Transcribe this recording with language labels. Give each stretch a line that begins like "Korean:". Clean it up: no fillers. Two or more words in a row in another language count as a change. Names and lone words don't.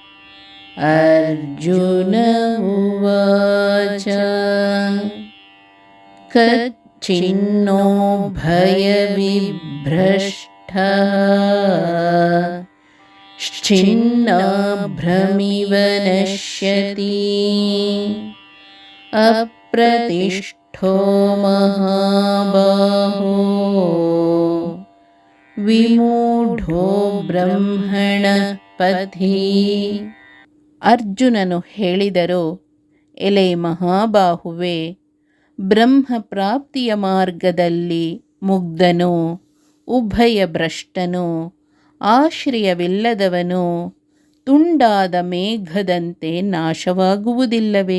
Sanskrit: ಅರ್ಜುನ ಉವಾಚ ಕಚ್ಚಿನ್ನೋ ಭಯವಿಭ್ರಷ್ಟಃ ಛಿನ್ನಭ್ರಮಿವ ನಶ್ಯತಿ ಅಪ್ರತಿಷ್ಠೋ ಮಹಾಬಾಹೋ ವಿಮೂಢೋ ಬ್ರಹ್ಮಣ ಪಥಿ.
Kannada: ಅರ್ಜುನನು ಹೇಳಿದರು, ಎಲೆ ಮಹಾಬಾಹುವೆ, ಬ್ರಹ್ಮ ಪ್ರಾಪ್ತಿಯ ಮಾರ್ಗದಲ್ಲಿ ಮುಗ್ಧನು, ಉಭಯ ಭ್ರಷ್ಟನು, ಆಶ್ರಯವಿಲ್ಲದವನು, ತುಂಡಾದ ಮೇಘದಂತೆ ನಾಶವಾಗುವುದಿಲ್ಲವೇ?